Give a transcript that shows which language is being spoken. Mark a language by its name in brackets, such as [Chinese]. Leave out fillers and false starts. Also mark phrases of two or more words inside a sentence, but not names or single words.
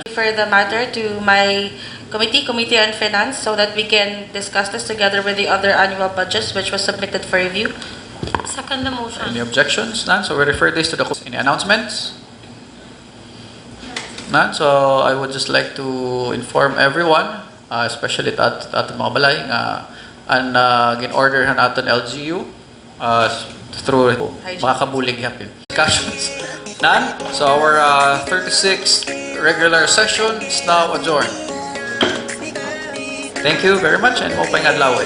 [English] Refer the matter to my Committee on Finance, so that we can discuss this together with the other annual budgets which was submitted for review. Second the motion. Any objections? None. So we refer this to the... Any announcements? None. So I would just like to inform everyone, especially [Waray] at mga balay, [English] and [Waray] gin-order han aton LGU [English] through [Waray] makakabulig yapin. [English] Discussions? None. So our 36th regular session is now adjourned. Thank you very much and [Waray] mopay adlaw.